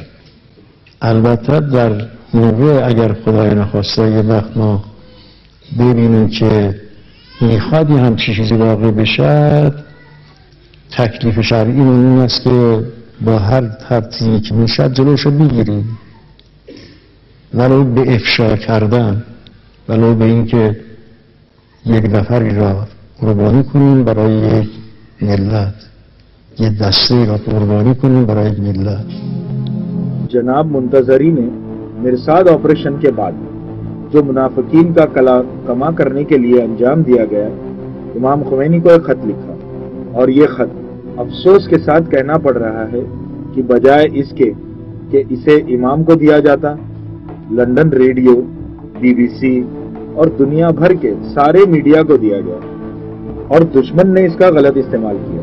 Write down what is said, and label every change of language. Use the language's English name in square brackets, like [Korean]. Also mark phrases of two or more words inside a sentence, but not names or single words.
[Persian] البته در موقع اگر خدای نخواسته یه وقت ما ببینیم که میخواد یه همچی چیزی واقع بشه، تکلیف شرعی این است که با هر ترتیبی که میشه جلوش رو بگیریم، ولو به افشا کردن، ولو به این که یک نفری را قربانی کنیم برای یک ملت، یک دسته را قربانی کنیم برای یک ملت. [Urdu] جناب منتظری نے مرصاد آپریشن کے بعد جو منافقین کا کما کرنے کے لیے انجام دیا گیا، امام خمینی کو ایک خط لکھا اور یہ خط افسوس کے ساتھ کہنا پڑ رہا ہے کہ بجائے اس کے کہ اسے امام کو دیا جاتا، لندن ریڈیو، بی بی سی اور دنیا بھر کے سارے میڈیا کو دیا گیا اور دشمن نے اس کا غلط استعمال کیا۔